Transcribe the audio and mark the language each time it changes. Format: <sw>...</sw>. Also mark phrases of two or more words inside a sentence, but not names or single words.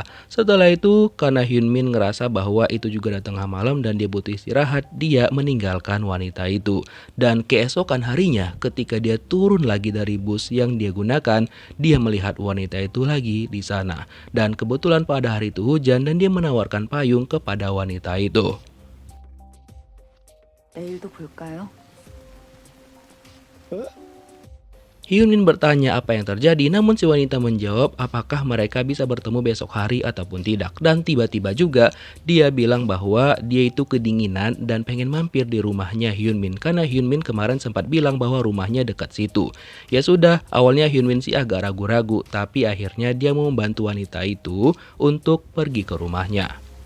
<id>Setelah itu, karena Hyun Min ngerasa bahwa itu juga udah tengah malam dan dia butuh istirahat, dia meninggalkan wanita itu. Dan keesokan harinya, ketika dia turun lagi dari bus yang dia gunakan, dia melihat wanita itu lagi di sana. Dan kebetulan pada hari itu hujan dan dia menawarkan payung kepada wanita itu.</id> <ko>내일도 볼까요?</ko> <id>Hyun Min bertanya apa yang terjadi, namun si wanita menjawab apakah mereka bisa bertemu besok hari ataupun tidak. Dan tiba-tiba juga dia bilang bahwa dia itu kedinginan dan pengen mampir di rumahnya Hyun Min. Karena Hyun Min kemarin sempat bilang bahwa rumahnya dekat situ. Ya sudah, awalnya Hyun Min sih agak ragu-ragu, tapi akhirnya dia mau membantu wanita itu untuk pergi ke rumahnya.</id>